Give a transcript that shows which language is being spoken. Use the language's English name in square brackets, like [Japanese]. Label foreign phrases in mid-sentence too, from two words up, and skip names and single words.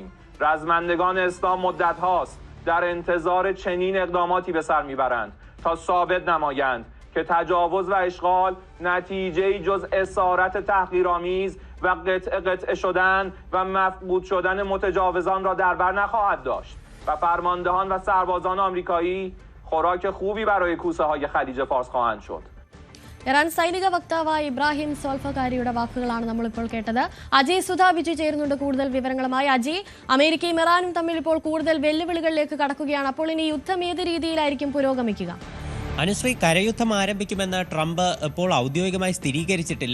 [Persian] رزمندگان اسلام مدت هاست در انتظار چنین اقداماتی به سر میبرند تا ثابت نمایند که تجاوز و اشغال نتیجه‌ای جز اسارت تحقیرآمیز و قطع شدن و مفقود شدن متجاوزان را در بر نخواهد داشت و فرماندهان و سربازان آمریکایی خوراک خوبی برای کوسه‌های خلیج فارس خواهند شد. [Malayalam] ഇറാൻ സൈനിക വക്താവായ ഇബ്രാഹിം സോൽഫഖാരിയുടെ വാക്കുകളാണ് നമ്മളിപ്പോൾ കേട്ടത്. അജയ് സുധാബിജു ചേരുന്നുണ്ട് കൂടുതൽ വിവരങ്ങളുമായി. അജയ്, അമേരിക്കയും ഇറാനും തമ്മിൽ ഇപ്പോൾ കൂടുതൽ വെല്ലുവിളികളിലേക്ക് കടക്കുകയാണ്. അപ്പോൾ ഇനി യുദ്ധം ഏത് രീതിയിലായിരിക്കും പുരോഗമിക്കുക? അനുശ്രീ, കരയുദ്ധം ആരംഭിക്കുമെന്ന് ട്രംപ് ഇപ്പോൾ ഔദ്യോഗികമായി സ്ഥിരീകരിച്ചിട്ടില്ല.